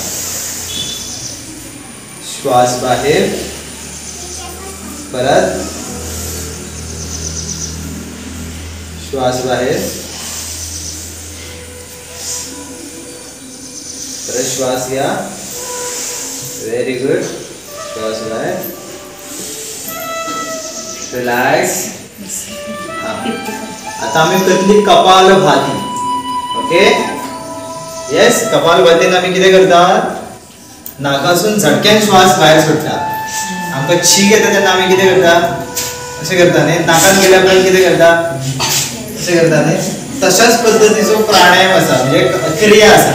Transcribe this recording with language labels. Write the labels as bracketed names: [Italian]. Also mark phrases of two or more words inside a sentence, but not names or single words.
[Marathi] श्वास बाहेर. परत श्वास बाहेर. परत श्वास घ्या. [English] very good. [Marathi] श्वास बाहेर. [Konkani] रिलॅक्स. आता आम्ही करतली कपालभाती. [English] Okay. Yes. [Konkani] कपालभातीन आम्ही कितें करतात नाकासून झटक्यान श्वास भायर सोडटा. आमकां शीक येता तेन्ना आमी कितें करता अशें करता न्ही. नाकान गेल्या उपरांत कितें करता अशें करता न्ही. तशाच पद्दतीचो प्राणायाम आसा म्हणजे क्रिया आसा.